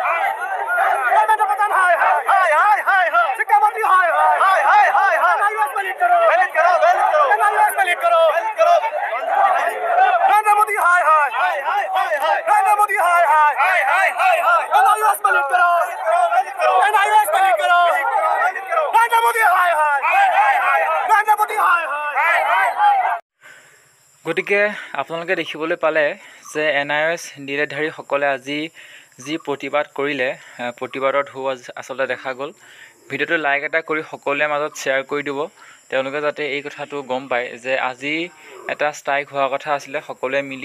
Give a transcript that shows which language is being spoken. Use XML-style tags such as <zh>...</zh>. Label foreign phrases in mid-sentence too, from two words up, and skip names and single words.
<hi>धर्मेंद्र प्रधान हाय हाय शिक्षा मंत्री हाय हाय एनआईओएस पलट करो एनआईओएस पलट करो नरेंद्र मोदी हाय हाय नरेंद्र मोदी हाय हाय एनआईओएस पलट करो एनआईओएस पलट करो नरेंद्र मोदी हाय हाय नरेंद्र मोदी हाय हाय</hi> <as>গতিকে আপোনালোকে দেখিবলৈ পালে যে এনআইএছ ডিলেধাৰীসকলে আজি যি প্ৰতিবাদ কৰিলে প্ৰতিবাদৰ ঢৌ আচলতে দেখা গ'ল। ভিডিঅ'টো লাইক এটা কৰি সকলোৰে মাজত শ্বেয়াৰ কৰি দিব, তেওঁলোকে যাতে এই কথাটো গম পায় যে আজি এটা ষ্ট্ৰাইক হোৱাৰ কথা আছিলে সকলোৱে মিলি।</as>